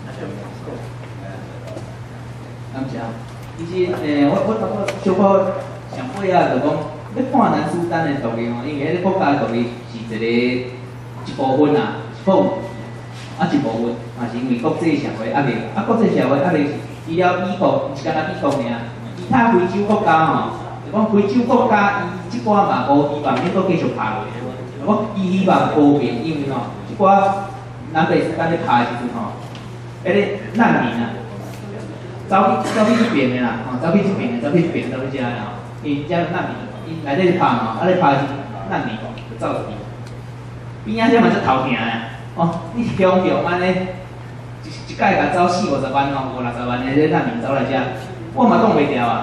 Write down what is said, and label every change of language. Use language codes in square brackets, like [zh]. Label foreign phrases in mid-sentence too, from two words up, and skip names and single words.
[nan] 感谢。其实我小可上尾啊，就讲要看南苏丹的独立因为迄个国家独立是一部分啊，是好一部分嘛是因为国际社会压力，国际社会压力除了美国，毋是干那美国尔，其他非洲国家就讲非洲国家伊即寡嘛无希望能够继续拍落去，伊希望和平，因为即寡南北苏丹咧拍的时阵迄个难民啊，走去这边的啦，走去这边的，走去这啦，因遮难民，伊内底咧拍咧拍是难民就走出去，边仔这嘛是头疼的，你强着安尼，一届甲走40-50万50-60万的这难民走来遮，我嘛挡袂牢啊。